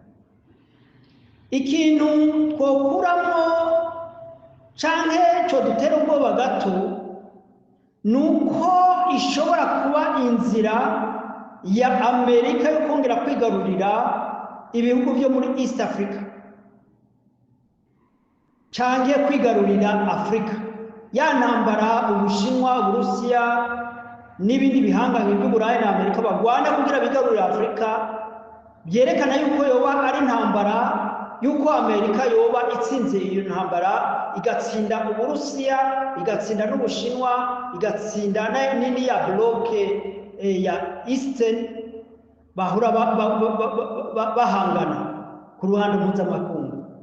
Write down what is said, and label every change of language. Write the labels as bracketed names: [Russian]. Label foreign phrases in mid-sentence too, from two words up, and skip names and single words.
[Kinyarwanda] Ikintu twokuramo cyangwa cyo dutera ubwoba gato ni uko ishobora kuba inzira ya Amerika yo kongera kwigarurira ibihugu byo muri [English] East Africa [Kinyarwanda] cyangwa kwigarurira Afrika, ya ntambara Ubushinwa, Uburusiya n'ibindi bihangange by'Uburayi na Amerika bagwana kugira bigarurira Afrika, byerekana yuko yoba ari intambara, yuko Amerika yoba itsinze iyo ntambara, igatsinda Uburusiya, igatsinda n'Ubushinwa, igatsinda nini ya bloke ya Eastern bahura bahangana ku ruhande mpuzamakungu.